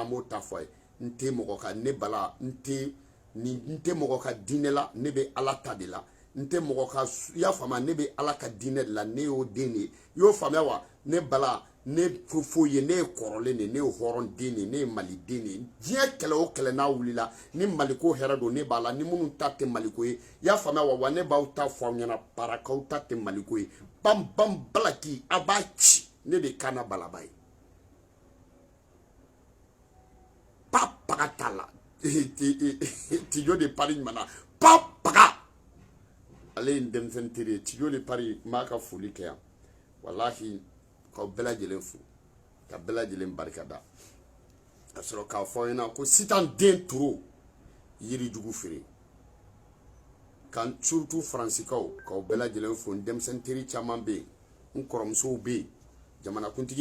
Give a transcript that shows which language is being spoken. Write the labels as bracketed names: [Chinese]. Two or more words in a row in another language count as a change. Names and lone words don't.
[Bambara] an b'o ta fɔ a ye n tɛ mɔgɔ ka ne bala n tɛ mɔgɔ ka diinɛ la ne bɛ Ala ta de la n tɛ mɔgɔ ka i y'a faamuya ne bɛ Ala ka diinɛ de la ne y'o den de ye i y'o faamuya wa ne bala ne foyi ye ne ye kɔrɔlen de ne ye hɔrɔn den de ne ye Mali den de diɲɛ kɛlɛ o kɛlɛ n'a wulila ni Maliko hɛrɛ don ne b'a la ni minnu ta tɛ Maliko ye i y'a faamuya wa ne b'aw ta fɔ aw ɲɛna parakaw ta tɛ Maliko ye bam bam balaki a b'a ci ne de kana balaba ye pa paga t'a la tijo de Paris mana pa paga ale ye denmisɛnnin teri ye tijo de Paris n b'a ka foli kɛ yan walahi k'aw bɛɛ lajɛlen fo ka bɛɛ lajɛlen barikada ka sɔrɔ k'a fɔ aw ɲɛna ko sitan den toro yirijugu feere kan surtout faransikaw k'aw bɛɛ lajɛlen fo n denmisɛnnin teri caman bɛ yen n kɔrɔmusow bɛ yen jamanakuntigi